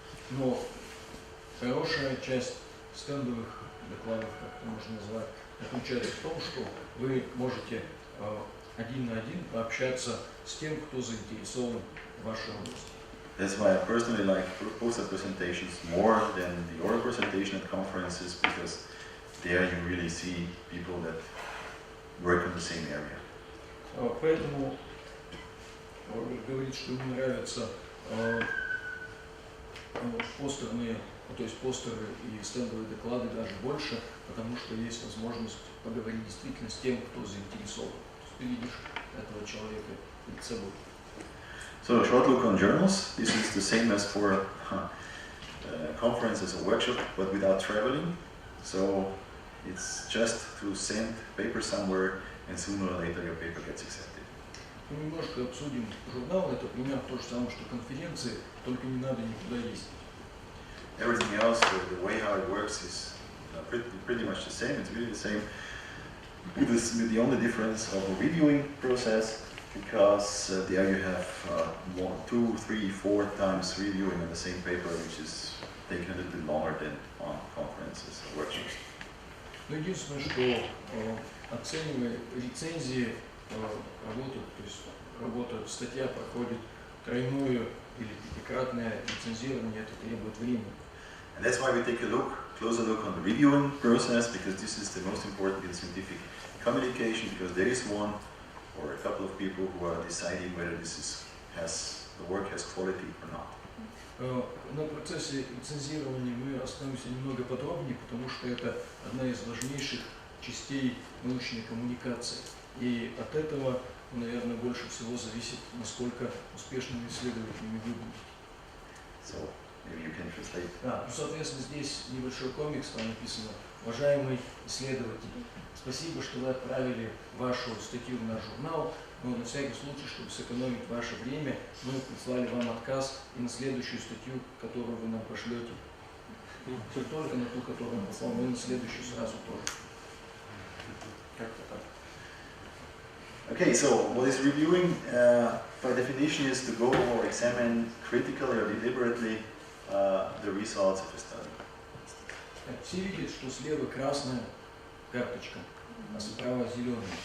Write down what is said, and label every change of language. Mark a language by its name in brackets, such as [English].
[Russian] Но хорошая часть стендовых докладов, как это можно назвать, заключается в том, что вы можете один на один пообщаться с тем, кто заинтересован в вашей области. [English] That's why I personally like poster presentations more than the oral presentation at conferences, because there you really see people that work in the same area. [Russian] Поэтому Роберт говорит, что ему нравятся постерные, то есть постеры и стендовые доклады даже больше, потому что есть возможность поговорить действительно с тем, кто заинтересован. То есть ты видишь этого человека перед собой. [English] So a short look on journals. This is the same as for conferences or workshop, but without traveling. So it's just to send paper somewhere, and sooner or later your paper gets accepted. [Russian] Мы немножко обсудим журнал. Это примерно то же самое, что конференции, только не надо никуда ездить. [English] Everything else, the way how it works is pretty much the same. It's really the same, with the only difference of a reviewing process, because there you have 1, 2, 3, 4 times reviewing on the same paper, which is taking a little bit longer than on conferences or workshops. [Russian] Но единственное, что оценивая рецензии работы, то есть статья проходит тройное или пятикратное рецензирование, это требует времени. [English] And that's why we take a closer look on the reviewing process, because this is the most important in scientific communication, because there is one or a couple of people who are deciding whether the work has quality or not. [Russian] На процессе рецензирования мы остановимся немного подробнее, потому что это одна из важнейших частей научной коммуникации. И от этого, наверное, больше всего зависит, насколько успешными исследователями вы будете. [English] So maybe you can translate. [Russian] Соответственно, здесь небольшой комикс, там написано: уважаемый исследователь, спасибо, что вы отправили вашу статью в наш журнал, но на всякий случай, чтобы сэкономить ваше время, мы прислали вам отказ и на следующую статью, которую вы нам пошлете. Не только на ту, которую мы послали, но и на следующую сразу тоже. Как-то так. [English] Okay, so what is reviewing? By definition is to go or examine critically or deliberately the results of a study. [Russian] Все видят, что слева красная карточка, а справа зеленая.